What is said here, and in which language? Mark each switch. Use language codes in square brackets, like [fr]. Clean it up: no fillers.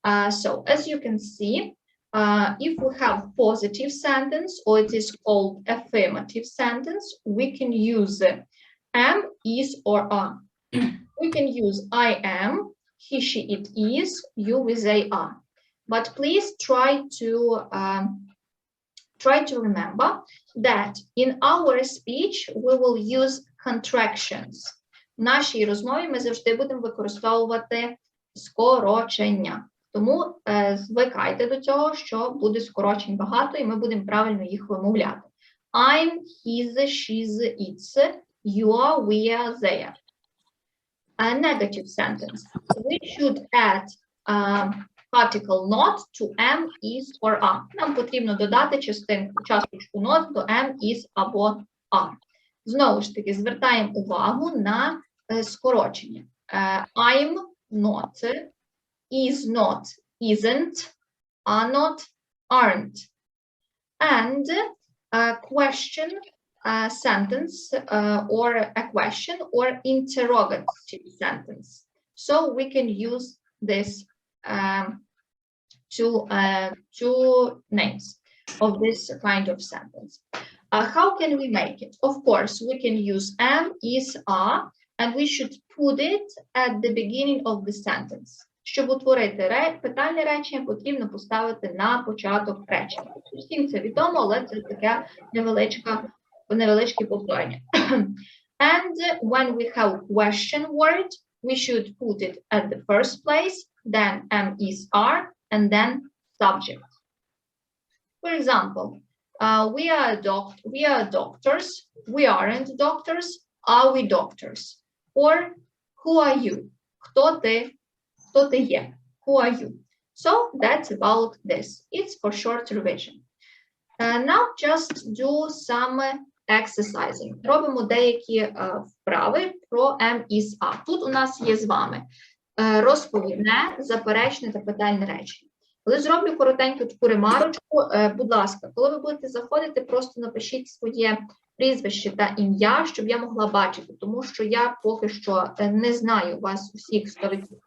[en] So as you can see, if we have positive sentence, or it is called affirmative sentence, we can use am, is, or are. We can use I am, he, she, it is, you, we, they are. But please try to remember that in our speech we will use contractions. [uk] В нашій розмові ми завжди будемо використовувати скорочення. Тому звикайте до цього, що буде скорочень багато, і ми будемо правильно їх вимовляти. [en] I'm, his, she's, it's, you are, we are, they are. A negative sentence. We should add particle not to am, is, or are. [uk] Нам потрібно додати часточку not до am, is або are. Знову ж таки, звертаємо увагу на скорочення. [en] I'm not, is not, isn't, are not, aren't. And a question sentence or a question or interrogative sentence. So we can use this two names of this kind of sentence. How can we make it? Of course, we can use am, is, are, and we should put it at the beginning of the sentence. [uk] Щоб утворити питальне речення, потрібно поставити на початок речення. Всім це відомо, але це таке невеличке повторення. [en] And when we have question word, we should put it at the first place, then am, is, are, and then subject. For example, we are doctors, we aren't doctors, are we doctors? Or who are you? [uk] Хто ти є? [en] Who are you? So that's about this. It's for short revision. Now just do some exercising. [uk] Робимо деякі вправи про am, is, are. Тут у нас є з вами розповідне, заперечне та питальне речення. Коли зроблю коротеньку таку ремарочку, будь ласка, коли ви будете заходити, просто напишіть своє прізвище та ім'я, щоб я могла бачити, тому що я поки що не знаю вас усіх 100%,